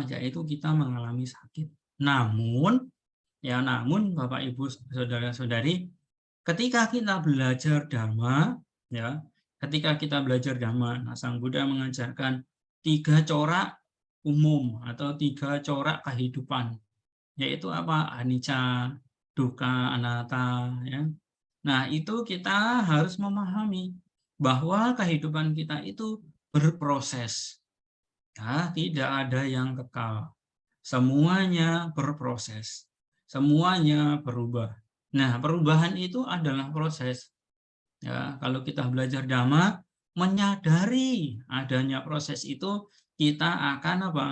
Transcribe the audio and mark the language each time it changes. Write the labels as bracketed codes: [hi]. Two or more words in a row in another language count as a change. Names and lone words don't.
[id] Yaitu kita mengalami sakit. Namun Bapak Ibu saudara-saudari, ketika kita belajar Dhamma, ya, nah, Sang Buddha mengajarkan 3 corak umum atau 3 corak kehidupan, yaitu apa? [pi] Anicca, dukkha, anatta, [id] ya. Nah, itu kita harus memahami bahwa kehidupan kita itu berproses. Ya, tidak ada yang kekal. Semuanya berproses. Semuanya berubah. Nah, perubahan itu adalah proses. Ya, kalau kita belajar Dhamma, menyadari adanya proses itu, kita akan apa?